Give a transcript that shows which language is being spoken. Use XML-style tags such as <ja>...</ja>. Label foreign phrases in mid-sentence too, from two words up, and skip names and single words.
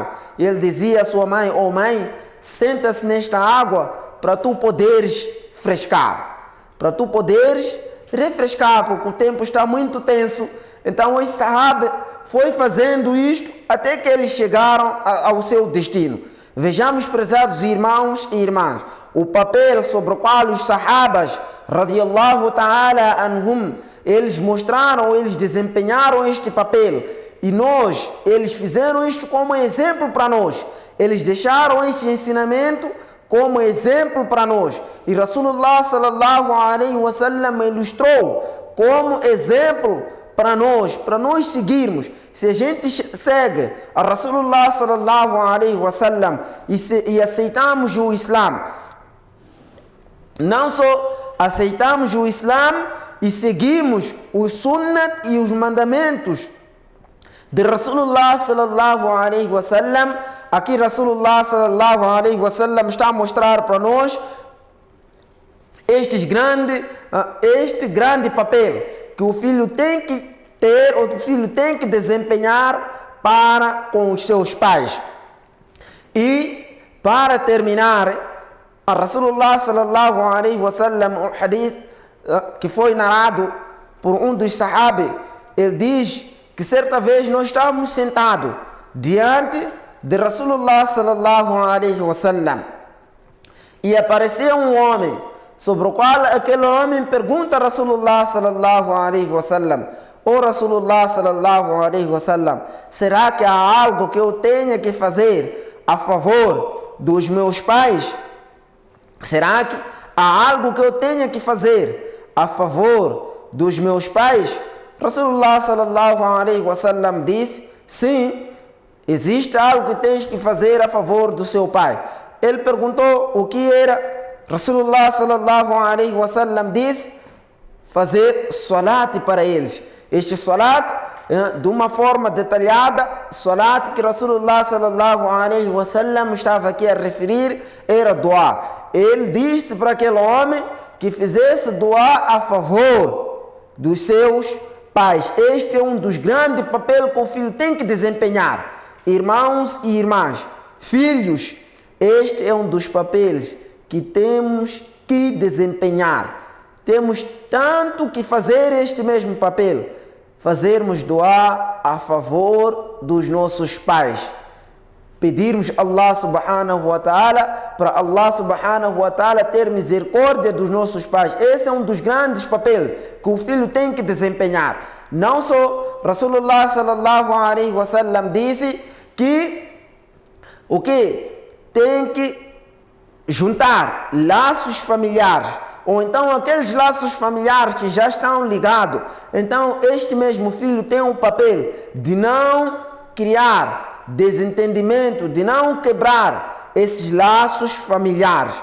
<pt>Ele dizia à sua mãe: oh mãe, senta-se nesta água para tu poderes frescar, para tu poderes refrescar, porque o tempo está muito tenso. Então esse sahaba foi fazendo isto até que eles chegaram ao seu destino. Vejamos, prezados irmãos e irmãs, o papel sobre o qual os sahabas</pt> <ar>رضي الله تعالى عنهم,</ar> <pt>eles mostraram, eles desempenharam este papel, e eles fizeram isto como exemplo para nós. Eles deixaram este ensinamento como exemplo para nós, e</pt> <ar>رسول الله صلى الله عليه وسلم</ar> <pt>ilustrou como exemplo para nós seguirmos. Se a gente segue a</pt> <ar>رسول الله صلى الله عليه وسلم</ar> <pt>e aceitamos o Islã, não só aceitamos o Islã e seguimos os sunnat e os mandamentos de</pt> <ar>رسول الله صلى الله عليه وسلم,</ar> <pt>aqui</pt> <ar>رسول الله صلى الله عليه وسلم</ar> <pt>está a mostrar para nós este grande papel que o filho tem que ter, ou o filho tem que desempenhar para com os seus pais. E para terminar, a</pt> <ar>رسول الله صلى الله عليه وسلم,</ar> <pt>um hadith que foi narrado por um dos sahabas, ele diz que certa vez nós estávamos sentados diante de</pt> <ar>رسول الله صلى الله عليه وسلم</ar> <pt>e apareceu um homem, sobre o qual aquele homem pergunta a</pt> <ar>رسول الله صلى الله عليه وسلم:</ar> <pt>oh</pt> <ar>رسول الله صلى الله عليه وسلم,</ar> <pt>será que há algo que eu tenha que fazer a favor dos meus pais? Será que há algo que eu tenha que fazer a favor dos meus pais?</pt> <ar>رسول الله صلى الله عليه وسلم</ar> <pt>disse: sim, existe algo que tens que fazer a favor do seu pai. Ele perguntou o que era.</pt> <ar>رسول الله صلى الله عليه وسلم</ar> <pt>disse: fazer salat para eles. Este salat, de uma forma detalhada, salat que</pt> <ar>رسول الله صلى الله عليه وسلم</ar> <pt>estava aqui a referir, era dua. Ele disse para aquele homem que fizesse dua a favor dos seus pais. Este é um dos grandes papéis que o filho tem que desempenhar. Irmãos e irmãs, filhos, este é um dos papéis que temos que desempenhar. Temos tanto que fazer este mesmo papel, fazermos dua a favor dos nossos pais, pedirmos a</pt> <ar>الله سبحانه وتعالى,</ar> <pt>para</pt> <ar>الله سبحانه وتعالى</ar> <pt>ter misericórdia dos nossos pais. Esse é um dos grandes papéis que o filho tem que desempenhar. Não só</pt> <ar>رسول الله صلى الله عليه وسلم</ar> <pt>disse que o que tem que juntar laços familiares, ou então aqueles laços familiares que já estão ligados, então este mesmo filho tem um papel de não criar desentendimento, de não quebrar esses laços familiares.</pt>